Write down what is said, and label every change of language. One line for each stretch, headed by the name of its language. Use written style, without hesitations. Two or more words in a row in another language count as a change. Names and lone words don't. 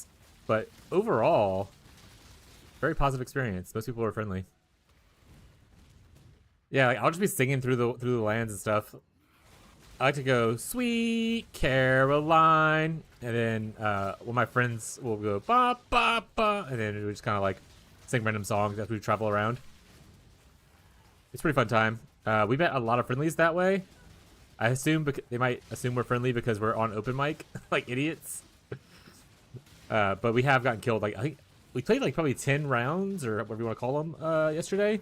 English: But overall, very positive experience. Most people were friendly. Yeah, like, I'll just be singing through the lands and stuff. I like to go, Sweet Caroline, and then one of my friends will go, ba ba ba, and then we just kind of like sing random songs as we travel around. It's a pretty fun time. We met a lot of friendlies that way. I assume they might assume we're friendly because we're on open mic, like idiots. But we have gotten killed. Like I think we played like probably 10 rounds or whatever you want to call them yesterday.